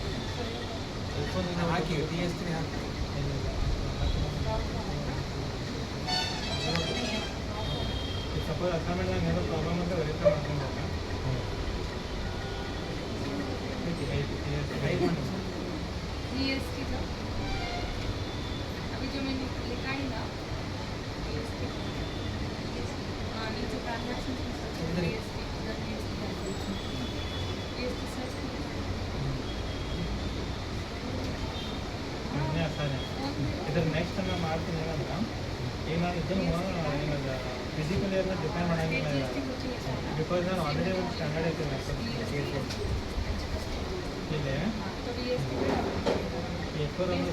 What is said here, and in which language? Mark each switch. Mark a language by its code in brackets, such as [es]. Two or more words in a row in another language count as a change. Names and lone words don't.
[kn] ಹಾಕಿ TS3 ಹಾಕಿ [en] suppose assignment [kn] ಏನೋ ಪ್ರಾಬ್ಲಮ್ ಅಂತ ವೆರಿಫೈ ಮಾಡ್ಕೊಂಡಾಗ [hi] GST का अभी जो मैंने लिखा है ना GST हाँ नीचे ट्रांजैक्शन GST उधर GST सर्च [kn] ಇದ್ರ ನೆಕ್ಸ್ಟ್ ನಾನು ಮಾಡ್ತೀನಿ ಏನಂದ್ರೆ ಈಗ ನಾನು ಇದನ್ನು ಏನಂದ್ರೆ [en] physical year [kn] ಡಿಫೈನ್ ಮಾಡೋಂಗಿಲ್ಲ ಬಿಕಾಸ್ ನಾನು ಆಲ್ರೆಡಿ ಒಂದು ಸ್ಟ್ಯಾಂಡರ್ಡ್ ಐತೆ ಇಲ್ಲಿ ಎಫರ್ ಅನ್ನೋದು